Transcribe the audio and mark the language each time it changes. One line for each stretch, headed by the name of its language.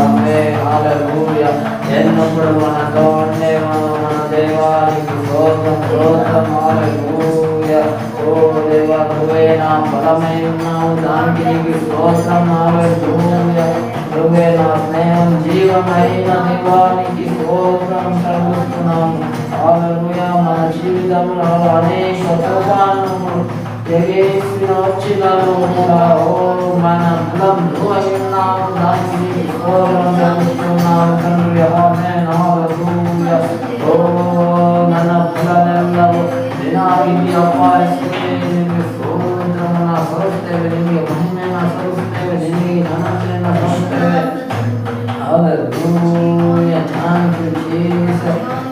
Kannada: Amen hallelujah. ಎನ್ನಪುರ ಮನ ದೊಂಡೆ ಮನ ದೇವಾ ನಿನಗೆ ಸ್ತೋತ್ರ ಹಲ್ಲೆಲೂಯಾ.
Telugu: ఓ దేవా నువ్వే నా బలమైన దానికి స్తోత్రం హల్లెలూయా. నువ్వే నా స్నేహం జీవమైన దేవానికి స్తోత్రం చెల్లిస్తున్నాము హల్లెలూయా. మన జీవితంలో అనేక తుఫానులు ఎగేసిన వచ్చినాను కూడా ఓ మన బలం నువ్వై ఉన్నావు దానికి స్తోత్రం చెల్లిస్తున్నాము తండ్రి. ఆమేన్ హల్లెలూయా.
Kannada: ఓ ನನ್ನ ಫಲನೆಲ್ಲವೂ ನಿನಗೆ ಅರ್ಪಿಸುತ್ತೇವೆ. ನಿನಗೆ ಸ್ತೋತ್ರವನ್ನು ಸಲ್ಲಿಸುತ್ತೇವೆ, ನಿನಗೆ ಮಹಿಮೆಯನ್ನು ಸಲ್ಲಿಸುತ್ತೇವೆ, ನಿನಗೆ ಘನತೆಯನ್ನು ಸಲ್ಲಿಸುತ್ತೇವೆ.
English: Hallelujah. Thank you Jesus.